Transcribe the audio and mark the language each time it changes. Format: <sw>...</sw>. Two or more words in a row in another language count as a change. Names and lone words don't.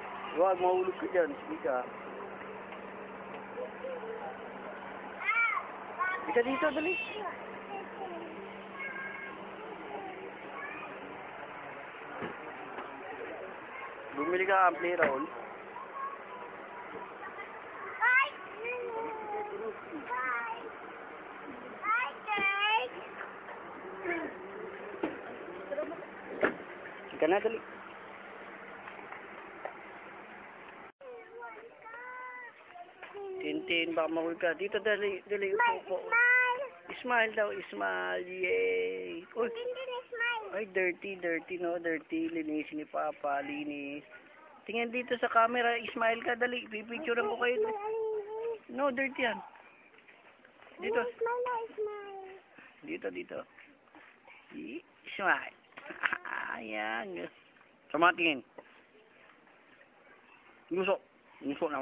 <tl>Huwag, mahulog ka dyan. Sige ka. Ika dito, dali. Bumili ka ang play roll.</tl> <en>Bye! Bye! Bye, guys!</en> <tl>Ika na, dali. Tintin, baka mahulog ka. Dito, dali, dali. Upo.</tl> <en>Smile!</en> <tl>Smile daw, smile. Yay! Uy,</tl> <en>Tintin, smile!</en> <tl>ay,</tl> <en>dirty, dirty, no? Dirty.</en> <tl>Linisin ni Papa, linis. Tingnan dito sa camera, smile ka, dali. Pipicturean ko kayo. No, dirty yan. Dito. Smile na, smile! Dito, dito. Smile. Ayan. Sama tingin. Nguso. Nguso naman.</tl>